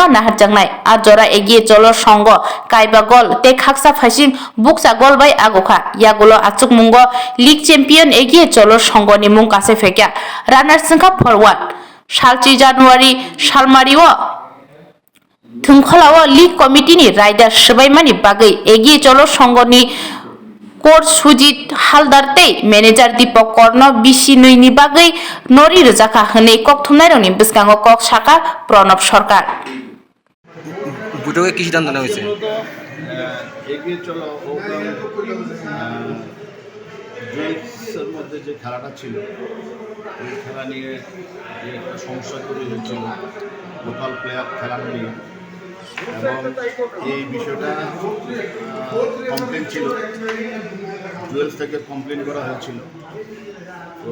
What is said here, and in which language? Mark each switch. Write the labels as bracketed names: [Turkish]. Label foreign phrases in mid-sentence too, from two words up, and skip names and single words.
[Kok Borok] naharjaknai a jora egie cholo songo kaiba gol te khaksa phasing buksa gol bai agokha yagulo achuk mungo league champion egie cholo songo ni mung kase fekya runner singka forward 7 January salmario thungkhalao league committee ni rider sabaimani bagai egie cholo songo ni কোচ সুজিত হালদারতে ম্যানেজার দীপক কর্ণ বিসি নৈনি বাগৈ নরি রোজাখা হনে ককথুমনাই রনি বিসকাঙ্গ কক শাখা প্রণব সরকার [Bangla] বৈঠকে কি সিদ্ধান্ত নেওয়া হয়েছে এগিয়ে চলো জুয়েলসের মধ্যে যে খেলাটা ছিল এই খেলা নিয়ে যে একটা সমস্যা তৈরি হয়েছিল লোকাল প্লেয়ার খেলানো নিয়ে এবং এই বিষয়টা কমপ্লেন ছিল জুয়েলস থেকে কমপ্লেন করা হয়েছিল তো